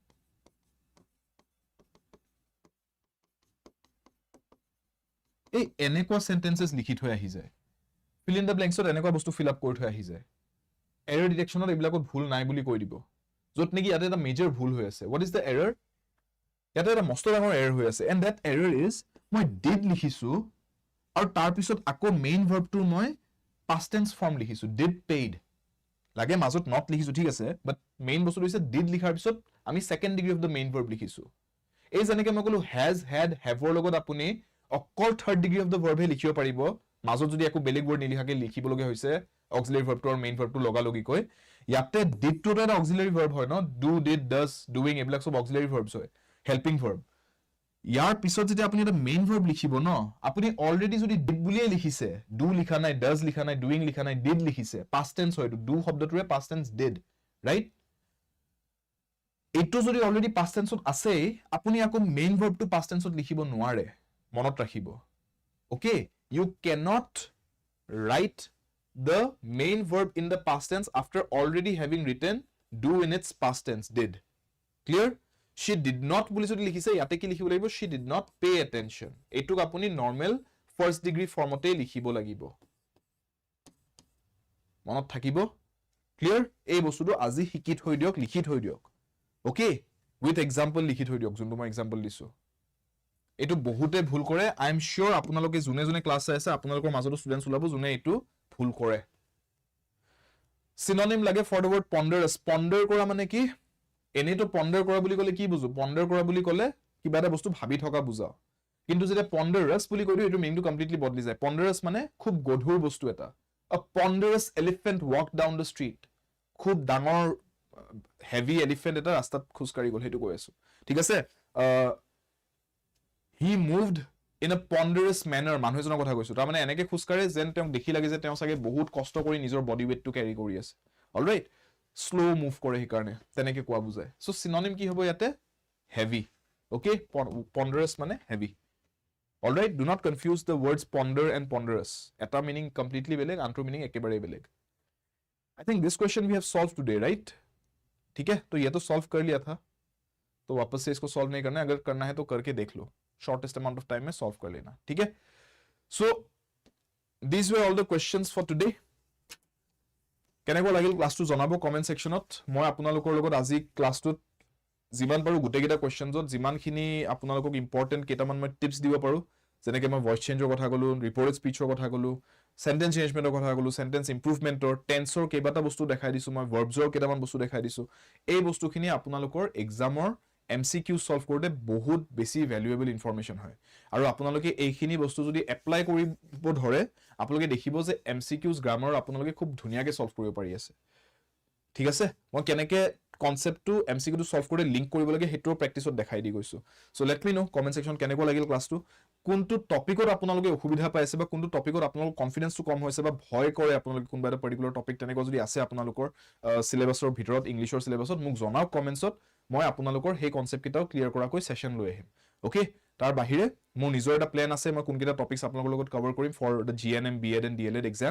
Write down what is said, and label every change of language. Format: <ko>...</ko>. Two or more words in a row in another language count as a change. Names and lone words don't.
<as>এই এনেকুৱা সেন্টেন্সেস লিখি থৈ আহি যায়,</as> <en>fill in the blanks</en> <as>এনেকুৱা বস্তু</as> <en>fill up</en> <as>কৰি থৈ আহি যায়।</as> <en>error detection</en> <as>এইবিলাকত ভুল নাই বুলি কৈ দিব, য'ত নেকি ইয়াতে এটা মেজৰ ভুল হৈ আছে।</as> <en>what is the error?</en> <as>ইয়াতে এটা মস্ত ডাঙৰ এৰৰ হৈ আছে,</as> <en>and that error is</en> <as>মই did লিখিছো আৰু তাৰ পিছত আকৌ মেইন ভাৰ্বটোৰ মই</as> <en>past tense form</en> <as>লিখিছো,</as> <en>did paid</en> <as>লাগে মাজত not লিখিছো, ঠিক আছে, বাট মেইন বস্তুটো হৈছে did লিখাৰ পিছত আমি</as> <en>second degree of the main verb</en> <as>লিখিছো। এই যেনেকে মই ক'লো has, had, have ৰ লগত আপুনি অকল</as> <en>third degree of the verb</en> <as>হে লিখিব পাৰিব, মাজত যদি একো বেলেগ word নিলিখাকে লিখিবলগীয়া হৈছে</as> <en>auxiliary verb</en> <as>টো আৰু</as> <en>main verb</en> <as>টো লগালগিকৈ। ইয়াতে did টো এটা</as> <en>auxiliary verb</en> <as>হয় ন,</as> <en>do, did, does, doing</en> <as>এইবিলাক সব</as> <en>auxiliary verbs</en> <as>হয়,</as> <en>helping verb।</en> <as>ইয়াৰ পিছত যেতিয়া আপুনি এটা</as> <en>main verb</en> <as>লিখিব ন, আপুনি অলৰেডি যদি did বুলিয়ে লিখিছে, do লিখা নাই, does লিখা নাই, doing লিখা নাই, did লিখিছে,</as> <en>past tense হয়, do শব্দটোৰে past tense did, right?</en> <as>এইটো যদি অলৰেডি</as> <en>past tense</en> <as>আছে, আপুনি আকৌ মেইন ভাৰ্বটো</as> <en>past tense</en> <as>লিখিব নোৱাৰে, মনত ৰাখিব।</as> <en>Okay, you cannot write the main verb in the past tense after already having written do in its past tense, did. Clear? She did not</en> <as>বুলি যদি লিখিছে, ইয়াতে কি লিখিব লাগিব?</as> <en>She did not pay attention.</en> <as>এইটোক আপুনি</as> <en>normal first degree</en> <as>ফৰ্মতে লিখিব লাগিব, মনত থাকিব।</as> <en>Clear?</en> <as>এই বস্তুটো আজি শিকি থৈ দিয়ক, লিখি থৈ দিয়ক।</as> <en>Okay, with example</en> <as>লিখি থৈ দিয়ক, যোনটো মই example দিছো। এইটো বহুতে ভুল কৰে,</as> <en>I am sure</en> <as>আপোনালোকে যোনে যোনে ক্লাছ চাই আছে আপোনালোকৰ মাজতো ষ্টুডেন্টস ওলাব যোনে এইটো ভুল কৰে।</as> <en>synonym লাগে for the word ponderous।</en> <as>ponder কৰা মানে কি? এনেতো ponder কৰা বুলি ক'লে কি বুজো? ponder কৰা বুলি ক'লে কিবা এটা বস্তু ভাবি থকা বুজাও, কিন্তু যেতিয়া ponderous বুলি কৈ দিও এইটো মিনিংটো কমপ্লিটলি বদলি যায়। ponderous মানে খুব গধুৰ বস্তু এটা।</as> <en>A ponderous elephant walked down the street।</en> <as>খুব ডাঙৰ</as> <en>heavy elephant</en> <as>এটা ৰাস্তাত খোজকাঢ়ি গ'ল, সেইটো কৈ আছো, ঠিক আছে।</as> <en>He moved in a ponderous manner,</en> <as>মানুহ এজনৰ কথা কৈছো, তাৰ মানে এনেকে খোজকাঢ়ে যেন তেওঁক দেখি লাগে যে তেওঁ চাগে বহুত কষ্ট কৰি নিজৰ বডি ৱেটটো ক্যাৰি কৰি আছে। অলৰাইট,</as> <en>slow move</en> <as>কৰে সেইকাৰণে তেনেকে কোৱা বুজায়। সো সিনোনিম কি হ'ব ইয়াতে?</as> <en>হেভি। ওকে, ponderous মানে হেভি।</en> <as>অলৰাইট,</as> <en>do not confuse the words ponder and ponderous।</en> <as>এটা মিনিং কমপ্লিটলি বেলেগ, আনটো মিনিং একেবাৰে বেলেগ।</as> <en>I think this question we have solved today, right?</en> <hi>ठीक है, तो ये तो सॉल्व कर लिया था, तो वापस से इसको सॉल्व नहीं करना है, अगर करना है तो करके देख लो,</hi> <en>shortest amount of time</en> <hi>में सॉल्व कर लेना, ठीक है।</hi> <en>सो these were all the questions for today।</en> <as>কেনেকুৱা লাগিল ক্লাছটো জনাব কমেন্ট সেকশনত। মই আপোনালোকৰ লগত আজি ক্লাছটোত যিমান পাৰো গোটেইকেইটা কুৱেশ্যনছত যিমানখিনি আপোনালোকক ইম্পৰ্টেণ্ট কেইটামান মই টিপছ দিব পাৰো, যেনেকৈ মই</as> <en>voice change</en> <as>কথা ক'লো,</as> <en>reported speech</en> <as>কথা ক'লো,</as> <en>sentence changement</en> <as>কথা ক'লো,</as> <en>sentence improvement,</en> <as>টেন্সৰ কেইবাটা বস্তু দেখাই দিছো, মই ভাৰ্বছৰ কেইটামান বস্তু দেখাই দিছো। এই বস্তুখিনি আপোনালোকৰ এক্সামৰ MCQ সলভ কৰোঁতে বহুত বেছি</as> <en>valuable information</en> <as>হয়। আৰু আপোনালোকে এইখিনি বস্তু যদি এপ্লাই কৰিব ধৰে, আপোনালোকে দেখিব যে MCQs গ্ৰামাৰ আপোনালোকে খুব ধুনীয়াকৈ সলভ কৰিব পাৰি আছে, ঠিক আছে। মই কেনেকৈ কনসেপ্টটো MCQটো সলভ কৰি লিংক কৰিব লাগে হেতুৰ প্ৰেক্টিছত দেখাই দি গৈছো।</as> <en>so let me know comment section</en> <as>কেনেকুৱা লাগিল ক্লাছটো, কোনটো টপিকত আপোনালোকে অসুবিধা পাইছে বা কোনটো টপিকত আপোনালোকৰ কনফিডেন্সটো কম হৈছে বা ভয় কৰে আপোনালোকে কোনবা এটা</as> <en>particular topic</en> <as>তেনেকুৱা যদি আছে আপোনালোকৰ সিলেবাসৰ ভিতৰত, ইংলিছৰ সিলেবাসত, মোক জনাওক কমেন্টছত। মই আপোনালোকৰ সেই কনসেপ্ট কিটাও ক্লিয়াৰ কৰাকৈ সেশন লৈ আহিম। ওকে, তাৰ বাহিৰে মোৰ নিজৰ এটা প্ল্যান আছে, মই কোনকেইটা টপিকস আপোনালোকৰ লগত কভাৰ কৰিম</as> <en>for the GNM, B.Ed and D.ELEd exams।</en>